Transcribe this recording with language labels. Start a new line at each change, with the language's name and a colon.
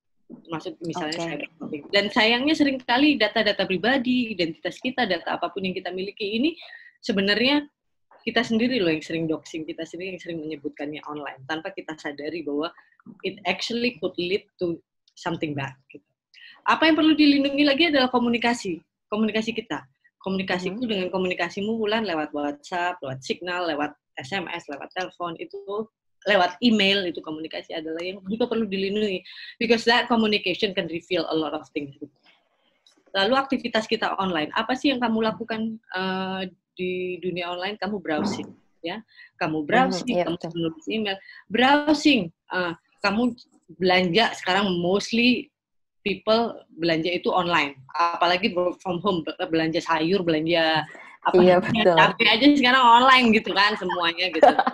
Indonesian: Maksud misalnya cyberbullying. Dan sayangnya seringkali data-data pribadi, identitas kita, data apapun yang kita miliki ini sebenarnya kita sendiri loh yang sering doxing, kita sendiri yang sering menyebutkannya online tanpa kita sadari bahwa
English: it actually could lead to something bad.
Indonesian: Gitu. Apa yang perlu dilindungi lagi adalah komunikasi kita. Komunikasiku dengan komunikasimu Wulan lewat WhatsApp, lewat Signal, lewat SMS, lewat telepon, itu lewat email, itu komunikasi adalah yang juga perlu dilindungi.
English: Because that communication can reveal a lot of things.
Indonesian: Lalu aktivitas kita online, apa sih yang kamu lakukan di dunia online? Kamu browsing, ya. Kamu browsing, kamu menulis email, browsing. Kamu belanja sekarang
English: mostly people
Indonesian: belanja itu online, apalagi
English: from home,
Indonesian: belanja sayur, belanja apa, cabai aja sekarang online gitu kan semuanya gitu.